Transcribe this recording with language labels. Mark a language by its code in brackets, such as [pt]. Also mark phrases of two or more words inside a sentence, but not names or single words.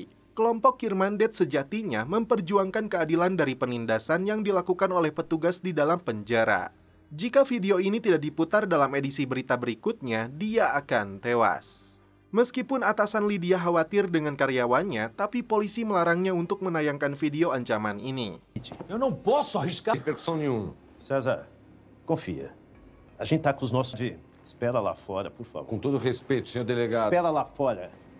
[id] Kelompok Irmandet sejatinya memperjuangkan keadilan dari penindasan yang dilakukan oleh petugas di dalam penjara. Jika video ini tidak diputar dalam edisi berita berikutnya, dia akan tewas. Meskipun atasan Lydia khawatir dengan karyawannya, tapi polisi melarangnya untuk menayangkan video ancaman ini. [pt] Eu não posso arriscar. Repercussão nenhuma. César, confia. A gente tá com os nossos... Espera lá fora, por favor. Com todo respeito, senhor delegado. Espera lá fora.